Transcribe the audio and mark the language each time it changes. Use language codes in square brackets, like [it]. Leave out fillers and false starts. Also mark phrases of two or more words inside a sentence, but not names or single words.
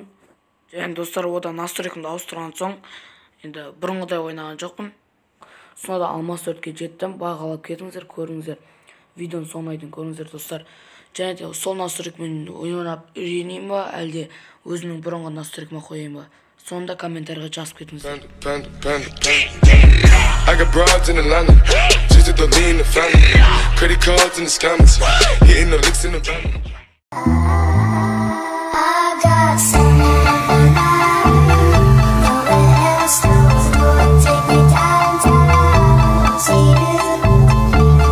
[kk] Және достар, ода настройкымды ауыстырған соң енді бұрынғыдай ойнаған жоқпын. Сонда да алмас 4-ке жеттім. Бағалап кетіңіздер, көріңіздер. Видеоны соңына дейін көріңіздер достар. Және де сол настройкмен ойнап үйренейін ба, әлде өзімнің бұрынғы настройкыма қояйын ба? Сонда комментарийға жазып кетіңіздер. [en] I got broads in Atlanta, just to throw me in the family. Credit cards in the scammers, hitting the licks in the van. I got some. Take me downtown, see you.